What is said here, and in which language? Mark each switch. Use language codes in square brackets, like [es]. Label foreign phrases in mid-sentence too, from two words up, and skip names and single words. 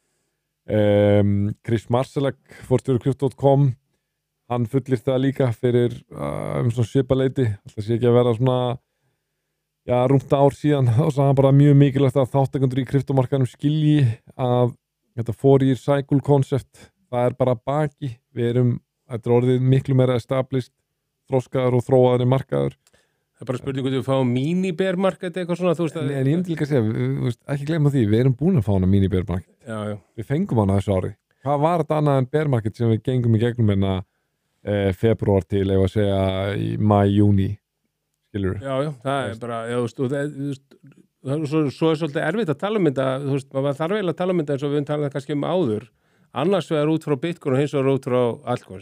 [is] Chris Marsalek, forstjóri Crypto.com, hann fullir það líka fyrir svona svipaleiti, það sé ekki að vera svona rúmt ár síðan, þá sagði hann bara mjög mikilvægt að þátttakendur í kryptomarkaðnum skilji að þetta [en] 4-year cycle concept, [is] það er bara baki, þetta er orðið miklu meira established, þroskaður og þróaður í markaður. Það er bara spurning hvort við fáum [en] mini-bear market [is] eitthvað svona, þú veist að... En ég myndi líka að segja, ekki gleyma því, við erum búin að fá hana [en] mini-bear market. [is] Já. Við fengum hana þessu ári. Hvað var þetta annað en [en] bear market [is] sem við gengum í gegnum hérna februar til, ef að segja í mæ-júni, skilur? Já, það er bara, svo er svolítið erfitt að tala um þetta, þú veist, maður þarf eiginlega að tala um þetta eins og við höfum talað kannski um áður, annars vegar út frá Bitcoin og hins vegar út frá altcoins.